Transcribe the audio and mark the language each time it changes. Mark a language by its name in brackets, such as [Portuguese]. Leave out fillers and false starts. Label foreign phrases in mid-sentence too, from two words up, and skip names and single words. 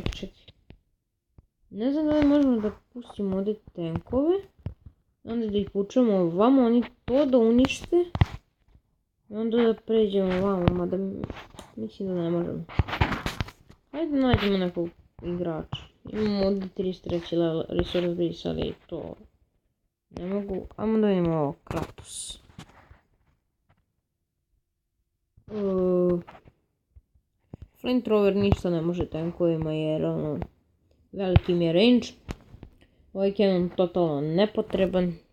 [Serbian] Ne znam da li možemo da pustimo ovdje tenkove. Onda da ih vučemo ovamo, oni to da unište. I onda da pređemo ovamo, mada mislim da ne možemo. Hajde nađemo nekog igrača. Imamo ovdje 33 [English] level resource base, [Serbian] ali to ne mogu. Ajmo da vidimo ovo, Kratos. Flamethrower ništa ne može tankovima jer ono, veliki mi je range. Ovaj cannon totalno nepotreban.